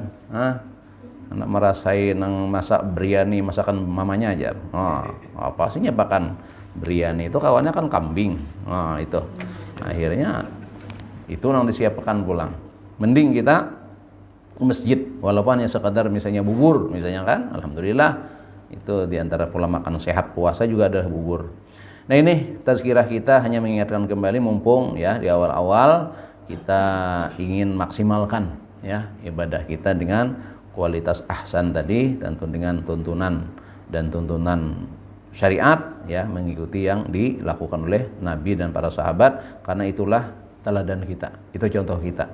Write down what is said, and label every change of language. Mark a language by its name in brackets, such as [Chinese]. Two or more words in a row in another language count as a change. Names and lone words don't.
[Banjar] Nah, anak merasai nang masak biryani masakan mamanya aja. [Indonesian] Apa sih nyiapkan biryani itu kawannya kan kambing. [Banjar] Itu akhirnya itu nang disiapkan pulang. [Indonesian] Mending kita ke masjid walaupun hanya sekadar misalnya bubur misalnya kan, alhamdulillah itu diantara pola makan sehat puasa juga ada bubur. Nah ini tazkirah kita hanya mengingatkan kembali mumpung ya di awal-awal kita ingin maksimalkan ya ibadah kita dengan kualitas ahsan tadi, tentu dengan tuntunan syariat ya, mengikuti yang dilakukan oleh Nabi dan para sahabat, karena itulah teladan kita, itu contoh kita.